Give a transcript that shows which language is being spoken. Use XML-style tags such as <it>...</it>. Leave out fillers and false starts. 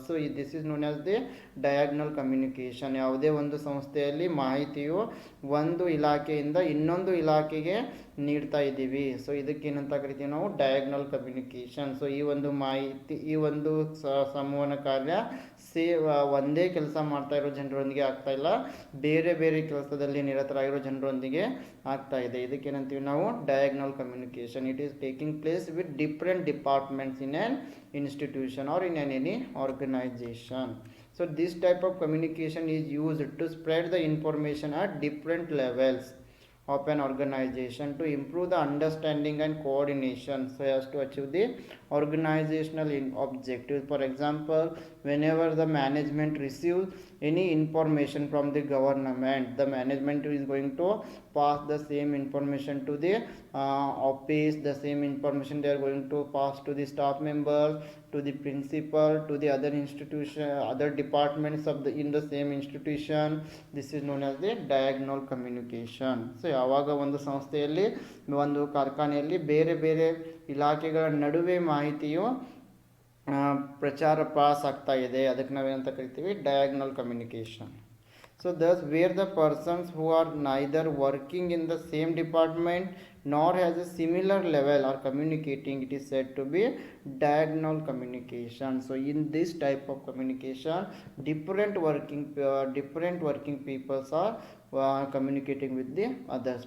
<en>So this is known as the diagonal communication.</en> <kn>ಯಾವುದೇ ಒಂದು ಸಂಸ್ಥೆಯಲ್ಲಿ ಮಾಹಿತಿಯು ಒಂದು ಇಲಾಖೆಯಿಂದ ಇನ್ನೊಂದು ಇಲಾಖೆಗೆ ನೀಡ್ತಾ ಇದ್ದೀವಿ. ಸೊ ಇದಕ್ಕೇನಂತ ಕರಿತೀವಿ ನಾವು ಡಯಾಗ್ನಲ್ ಕಮ್ಯುನಿಕೇಷನ್. ಸೊ ಈ ಒಂದು ಮಾಹಿತಿ ಈ ಒಂದು ಸಂವಹನ ಕಾರ್ಯ ಒಂದೇ ಕೆಲಸ ಮಾಡ್ತಾ ಇರೋ ಜನರೊಂದಿಗೆ ಆಗ್ತಾ ಇಲ್ಲ, ಬೇರೆ ಬೇರೆ ಕೆಲಸದಲ್ಲಿ ನಿರತರಾಗಿರೋ ಜನರೊಂದಿಗೆ ಆಗ್ತಾ ಇದೆ. ಇದಕ್ಕೇನಂತೀವಿ ನಾವು diagonal communication.</kn> <en>It is taking place with different departments in an institution or in any organization. So this type of communication is used to spread the information at different levels of an organization to improve the understanding and coordination so as to achieve the organizational objectives. For example, whenever the management receives any information from the government, the management is going to pass the same information to the office. The same information they are going to pass to the staff members, to the principal, to the other institution, other departments of the in the same institution. This is known as the diagonal communication.</en> <kn>So ಯಾವಾಗ ಒಂದು ಸಂಸ್ಥೆಯಲ್ಲಿ ಒಂದು ಕಾರ್ಖಾನೆಯಲ್ಲಿ ಬೇರೆ ಬೇರೆ ಇಲಾಖೆಗಳ ನಡುವೆ ಮಾಹಿತಿಯು ಪ್ರಚಾರ ಪಾಸ್ ಆಗ್ತಾ ಇದೆ, ಅದಕ್ಕೆ ನಾವೇನಂತ ಕರಿತೀವಿ diagonal communication.</kn> <en>So thus where the persons who are neither working in the same department nor has a similar level are communicating, it is said to be diagonal communication. So in this type of communication, different working peoples are communicating with the others.</en>